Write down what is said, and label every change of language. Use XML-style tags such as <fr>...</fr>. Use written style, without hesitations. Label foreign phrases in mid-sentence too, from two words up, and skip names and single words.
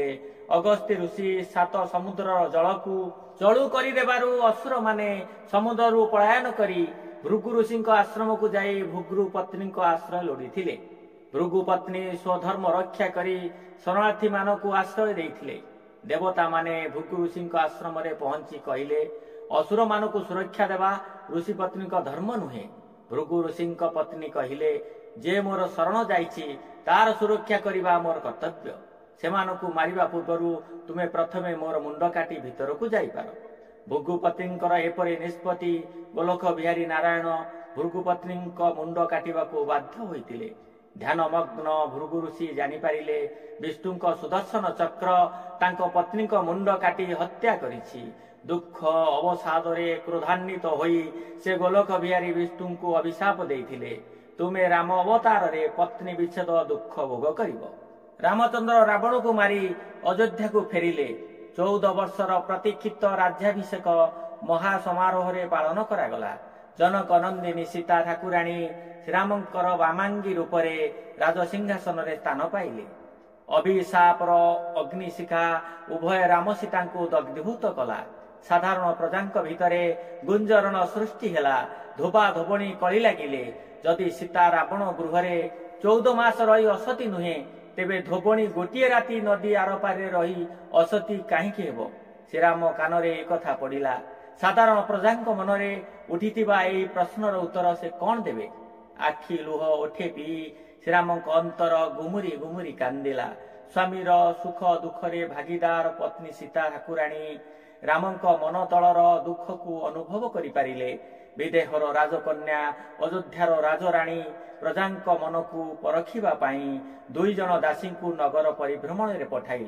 <or>ଅଗସ୍ତ୍ୟ ଋଷି ସାତ ସମୁଦ୍ର ଜଳ କୁ ଜଳୁ କରି ଦେବାରୁ ଅସୁର ମାନେ ସମୁଦ୍ର ରୁ ପଳାୟନ କରି ଭୃଗୁ ଋଷି ଆଶ୍ରମ କୁ ଯାଇ ଭୃଗୁ ପତ୍ନୀ କୁ ଆଶ୍ରୟ ଲୋଡ଼ିଥିଲେ। ଭୃଗୁ ପତ୍ନୀ ସ୍ୱଧର୍ମ ରକ୍ଷା କରି ଶରଣାର୍ଥୀ ମାନ କୁ ଆଶ୍ରୟ ଦେଇଥିଲେ। ଦେବତା ମାନେ ଭୃଗୁ ଋଷି ଆଶ୍ରମ ରେ ପହଞ୍ଚି କହିଲେ, ଅସୁର ମାନ କୁ ସୁରକ୍ଷା ଦେବା ଋଷି ପତ୍ନୀ କା ଧର୍ମ ନୁହେଁ। ଭୃଗୁ ଋଷି ପତ୍ନୀ କହିଲେ, ଯେ ମୋର ଶରଣ ଯାଇଛି ତାର ସୁରକ୍ଷା କରିବା ମୋର କର୍ତ୍ତବ୍ୟ। ସେମାନଙ୍କୁ ମାରିବା ପୂର୍ବ ତୁମେ ପ୍ରଥମେ ମୋର ମୁଣ୍ଡ କାଟି ଭିତର କୁ ଯାଇପାର। ଭୃଗୁପତ୍ନୀଙ୍କର ଏପରି ନିଷ୍ପତ୍ତି ଗୋଲୋକ ବିହାରୀ ନାରାୟଣ ଭୃଗୁପତ୍ନୀ ମୁଣ୍ଡ କାଟିବା କୁ ବାଧ୍ୟ ହୋଇଥିଲେ। ଧ୍ୟାନମଗ୍ନ ଭୃଗୁ ଋଷି ଜାଣି ପାରିଲେ ବିଷ୍ଣୁଙ୍କ ସୁଦର୍ଶନ ଚକ୍ର ତାଙ୍କ ପତ୍ନୀ ମୁଣ୍ଡ କାଟି ହତ୍ୟା କରିଛି। ଦୁଃଖ ଅବସାଦରେ କ୍ରୋଧାନ୍ୱିତ ହୋଇ ସେ ଗୋଲୋକ ବିହାରୀ ବିଷ୍ଣୁ କୁ ଅଭିଶାପ ଦେଇଥିଲେ, ତୁମେ ରାମ ଅବତାର ରେ ପତ୍ନୀ ବିଚ୍ଛେଦ ଦୁଃଖ ଭୋଗ କରିବ। ରାମଚନ୍ଦ୍ର ରାବଣ କୁ ମାରି ଅଯୋଧ୍ୟା କୁ ଫେରିଲେ। 14 ବର୍ଷର ପ୍ରତୀକ୍ଷିତ ରାଜ୍ୟାଭିଷେକ ମହାସମାରୋହ ରେ ପାଳନ କରାଗଲା। ଜନକ ନନ୍ଦିନୀ ସୀତା ଠାକୁରାଣୀ ଶ୍ରୀରାମଙ୍କର ବାମାଙ୍ଗୀ ରୂପ ରେ ରାଜସିଂହାସନ ରେ ସ୍ଥାନ ପାଇଲେ। ଅଭିଶାପର ଅଗ୍ନିଶିଖା ଉଭୟ ରାମ ସୀତା କୁ ଦଗ୍ଧୀଭୂତ କଲା। ସାଧାରଣ ପ୍ରଜାଙ୍କ ଭିତରେ ଗୁଞ୍ଜରଣ ସୃଷ୍ଟି ହେଲା। ଧୋବା ଧୋବଣୀ କଳି ଲାଗିଲେ, ଯଦି ସୀତା ରାବଣ ଗୃହ ରେ 14 ମାସ ରହି ଅସତି ନୁହେଁ ତେବେ ଧୋବଣୀ ଗୋଟେ ରାତି ନଦୀ ଆରପାରେ ରହି ଅସତି କାହିଁକି ହେବ? ଶ୍ରୀରାମ କାନରେ ଏକ କଥା ପଡ଼ିଲା। ସାଧାରଣ ପ୍ରଜାଙ୍କ ମନରେ ଉଠିଥିବା ଏହି ପ୍ରଶ୍ନର ଉତ୍ତର ସେ କିଏ ଦେବେ? ଆଖି ଲୁହ ଓଠେ ପିଇ ଶ୍ରୀରାମଙ୍କ ଅନ୍ତର ଗୁମୁରି ଗୁମୁରି କାନ୍ଦିଲା। ସ୍ୱାମୀର ସୁଖ ଦୁଃଖରେ ଭାଗିଦାର ପତ୍ନୀ ସୀତା ଠାକୁରାଣୀ ରାମଙ୍କ ମନ ତଳର ଦୁଃଖକୁ ଅନୁଭବ କରିପାରିଲେ। ବିଦେହର ରାଜକନ୍ୟା ଅଯୋଧ୍ୟାର ରାଜରାଣୀ ପ୍ରଜାଙ୍କ ମନକୁ ପରଖିବା ପାଇଁ 2 ଜଣ ଦାସୀଙ୍କୁ ନଗର ପରିଭ୍ରମଣରେ ପଠାଇଲେ।</or>